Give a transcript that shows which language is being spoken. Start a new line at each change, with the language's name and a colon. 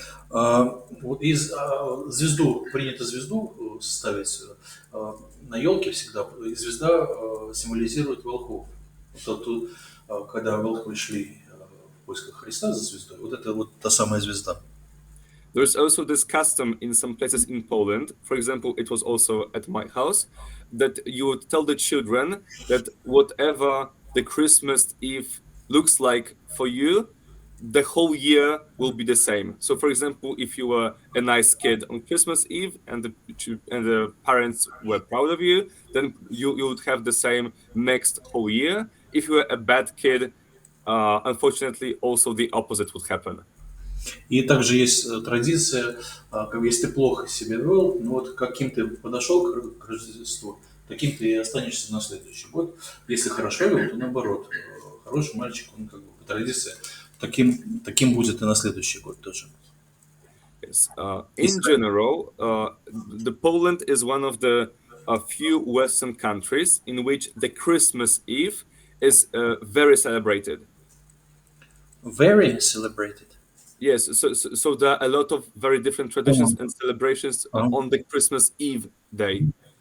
Russian: Вот звезду, принято звезду ставить на елке всегда, и звезда символизирует волхвов. Вот, когда волхвы шли в поисках Христа за звездой, вот это вот та самая звезда.
English: There's also this custom in some places in Poland. For example, it was also at my house that you would tell the children that whatever the Christmas Eve looks like for you, the whole year will be the same. So, for example, if you were a nice kid on Christmas Eve and the parents were proud of you, then you would have the same next whole year. If you were a bad kid, unfortunately, also the opposite would happen.
Russian: И также есть традиция, как бы, если ты плохо себя вел, ну вот каким ты подошел к Рождеству, таким ты и останешься на следующий год. Если хорошо вел, то наоборот, хороший мальчик, он как бы по традиции таким будет и на следующий год тоже.
English: Yes. In general, the Poland is one of the few Western countries in which the Christmas Eve is very celebrated. Very celebrated. Yes, so there are a lot of very different traditions and celebrations on the Christmas Eve day.